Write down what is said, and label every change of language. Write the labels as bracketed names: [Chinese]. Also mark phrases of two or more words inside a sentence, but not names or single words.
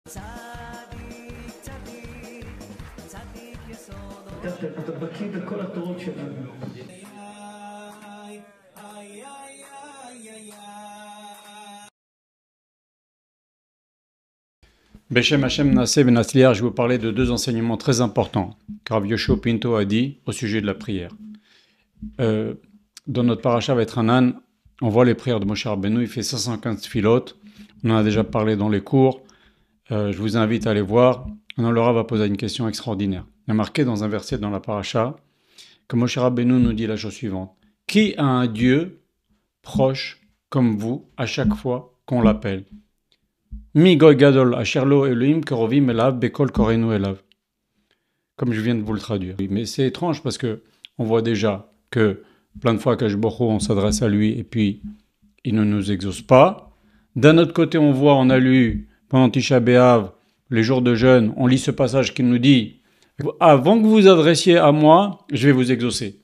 [Hebrew] אתה בקיא בכל התורות שלנו. בשם השם נעשה ונצליח, [French] je vais vous parler de deux enseignements très importants que Rav Yoshua Pinto a dit au sujet de la prière. Dans notre paracha Vaïtranan, on voit les prières de Moshe Rabbeinu, il fait 515 filotes, on en a déjà parlé dans les cours, je vous invite à aller voir. Maintenant le Rav va poser une question extraordinaire. Il y a marqué dans un verset dans la paracha que Moshe Rabbeinu nous dit la chose suivante: qui a un Dieu proche comme vous à chaque fois qu'on l'appelle? [Hebrew] מי גוי גדול אשר לו אלהים קרובים אליו בכל קראנו אליו. [French] Comme je viens de vous le traduire. Mais c'est étrange parce que on voit déjà que plein de fois qu'Akadosh Baruch Hu, on s'adresse à lui et puis il ne nous exauce pas. D'un autre côté, on voit, on a lu pendant Tisha B'Av, les jours de jeûne, on lit ce passage qui nous dit: avant que vous vous adressiez à moi, je vais vous exaucer.